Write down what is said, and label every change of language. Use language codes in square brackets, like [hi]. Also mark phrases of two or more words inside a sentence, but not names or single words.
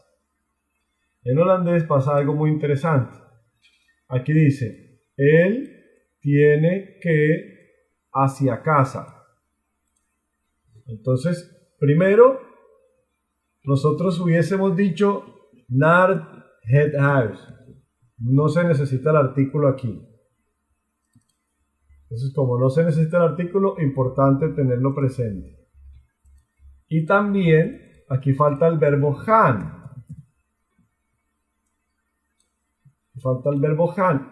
[es] En holandés pasa algo muy interesante. Aquí dice, él tiene que hacia casa. Entonces, primero, nosotros hubiésemos dicho [nl] naar het huis. [es] No se necesita el artículo aquí. Entonces, como no se necesita el artículo, importante tenerlo presente. Y también, aquí falta el verbo gaan. Falta el verbo gaan.